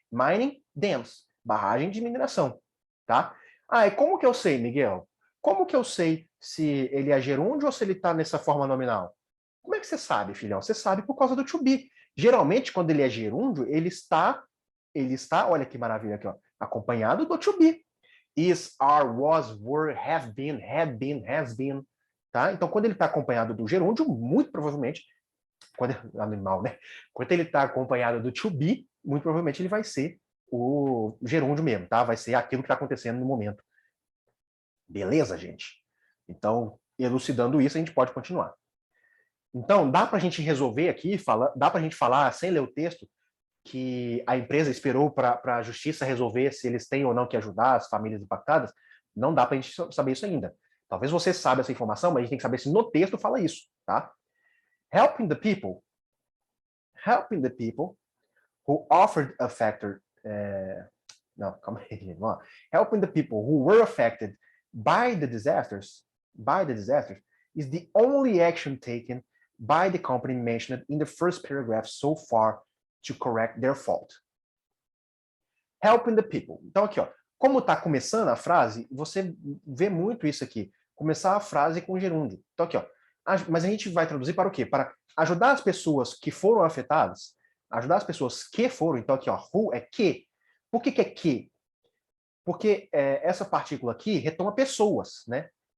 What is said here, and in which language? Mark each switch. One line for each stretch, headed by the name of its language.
English: Mining dams,
Portuguese: barragem de mineração, tá? Ah, e como que eu sei, Miguel? Como que eu sei se ele é gerúndio ou se ele está nessa forma nominal? Como é que você sabe, filhão? Você sabe por causa do to be. Geralmente, quando ele é gerúndio, ele está, olha que maravilha aqui, ó, acompanhado do to be.
English: Is, are, was, were, have been, had been, has been, tá?
Portuguese: Então, quando ele está acompanhado do gerúndio, muito provavelmente, quando animal, né? Quando ele está acompanhado do to be, muito provavelmente ele vai ser o gerúndio mesmo, tá? Vai ser aquilo que está acontecendo no momento. Beleza, gente? Então, elucidando isso, a gente pode continuar. Então, dá para a gente resolver aqui, dá para a gente falar, sem ler o texto, que a empresa esperou para a justiça resolver se eles têm ou não que ajudar as famílias impactadas? Não dá para a gente saber isso ainda. Talvez você saiba essa informação, mas a gente tem que saber se no texto fala isso, tá?
English: Helping the people who offered affected no,
Portuguese: calma aí, vamos lá.
English: Helping the people who were affected by the disasters is the only action taken by the company mentioned in the first paragraph so far to correct their fault. Helping the people.
Portuguese: Então aqui, ó, como está começando a frase, você vê muito isso aqui. Começar a frase com gerúndio. Então aqui, ó, mas a gente vai traduzir para o quê? Para ajudar as pessoas que foram afetadas, ajudar as pessoas que foram. Então aqui, ó, who é que. Por que é que? Porque essa partícula aqui retoma pessoas, né?